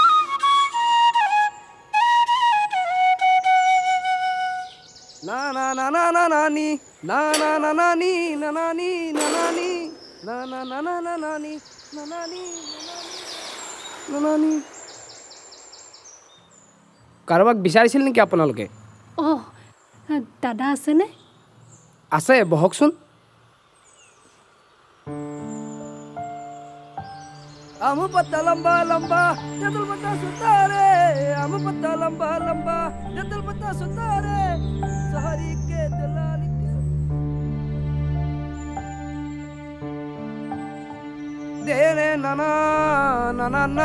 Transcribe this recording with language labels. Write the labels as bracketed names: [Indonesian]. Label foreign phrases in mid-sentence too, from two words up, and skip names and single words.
[Assamese] না না না না না নানি না না না নানি না নানি না নানি না না না না না নানি না নানি না নানি। কাৰোবাক বিচাৰিছিল নেকি আপোনালোকে? দাদা আছেনে? আছে, বহকচোন। [Sadri] আম পত্তা লম্বা লম্বা তেতুল পত্তা সুতারে, আম পত্তা লম্বা লম্বা তেতুল পত্তা সুতারে, সহারি কে দলালি কে দেরে নানা নানা না।